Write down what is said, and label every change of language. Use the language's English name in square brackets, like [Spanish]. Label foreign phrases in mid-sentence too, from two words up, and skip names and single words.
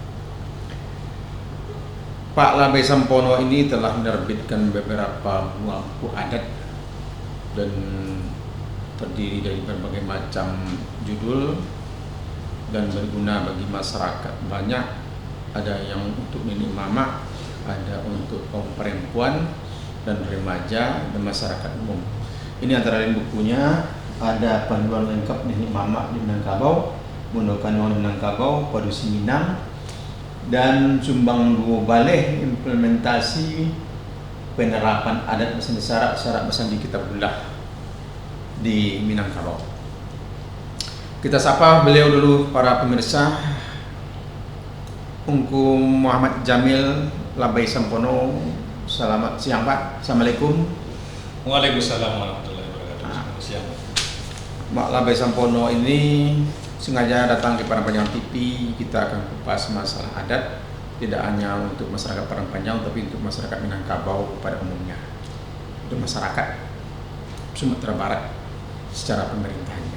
[Indonesian] Pak Labe Sempono ini telah menerbitkan beberapa buah buku adat dan terdiri dari berbagai macam judul dan berguna bagi masyarakat banyak. Ada yang untuk nenek mama, ada untuk kaum perempuan dan remaja dan masyarakat umum. Ini antara lain bukunya. Ada panduan lengkap nenek mama di Minangkabau, Mundokan di Minangkabau, Padusi Minang, dan Sumbang Dua Baleh implementasi penerapan adat besan syarat besan di Kitab Bulah di Minangkabau. Kita sapa beliau dulu, para pemirsa. Ungku Muhammad Jamil Labai Sempono. Selamat siang, Pak. [Arabic] Assalamualaikum. وعليكم السلام ورحمة الله وبركاته. [Indonesian] Selamat siang. Mak Labe Sempono ini sengaja datang ke Padang Panjang TV. Kita akan kupas masalah adat, tidak hanya untuk masyarakat Padang Panjang, tapi untuk masyarakat Minangkabau pada umumnya, untuk masyarakat Sumatera Barat secara pemerintahnya.